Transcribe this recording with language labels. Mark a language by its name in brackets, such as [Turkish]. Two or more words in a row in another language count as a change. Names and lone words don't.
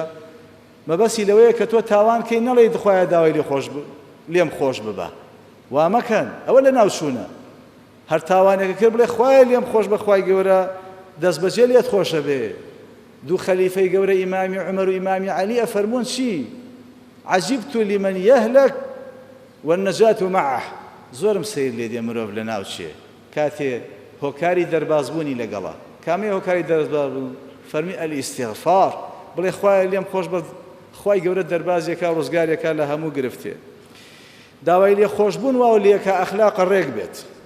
[Central Kurdish] مەبەسی لەوەیە کە تۆ تاوانکەی نەڵێیت خوایە داوای لێم خۆش ببە. وا مەکەن ئەوە لە ناوچوونە. هەر تاوانێکە کرد بڵێ خوایە لێم خۆش بە خوای گەورە دەستبەجێ لێت خۆشە بێ. دوو خەلیفەی گەورە ئیمامی عومەر و ئیمامی عەلی ئەفەرموون چی؟ [Arabic] عجبت لمن يهلك والنجاة معه. [Central Kurdish] زۆرم سیر لێ دێ مرۆڤ لە ناوچێ کاتێ هۆکاری دەربازبوونی لەگەڵا. کامەیە هۆکاری دەربازبوون؟ فەرمی ئەلیستیغفار. بڵێ خوایە لێم خۆش بە خوای گەورە دەربازێکا و ڕزگارێکا لە هەموو گرفتێ. داوای لێ خۆشبوون واو لێکە ئەخلاق ڕێک بێت.